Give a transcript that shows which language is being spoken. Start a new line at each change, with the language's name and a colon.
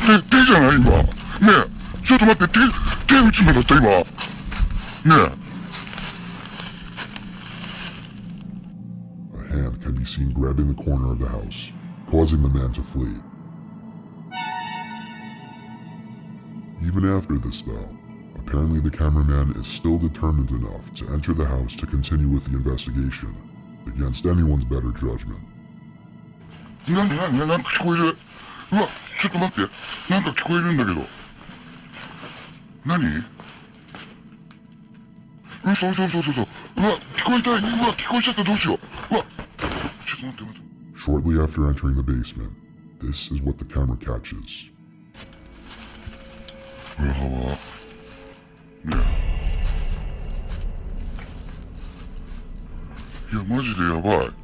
Japanese: 手じゃない今。ねえ、ちょっと待って、手打つ目だった今。ねえ。
English: A hand can be seen grabbing the corner of the house, causing the man to flee. Even after this though, apparently the cameraman is still determined enough to enter the house to continue with the investigation, against anyone's better judgment.
Japanese: なんか聞こえる。うわ、ちょっと待って。なんか聞こえるんだけど。何？そう。うわ、聞こえた。うわ、聞こえちゃったどうしよう。うわ、ちょっと待って。
English: Shortly after entering the basement, this is what the camera catches.
Japanese: うわねえ。いや、マジでやばい。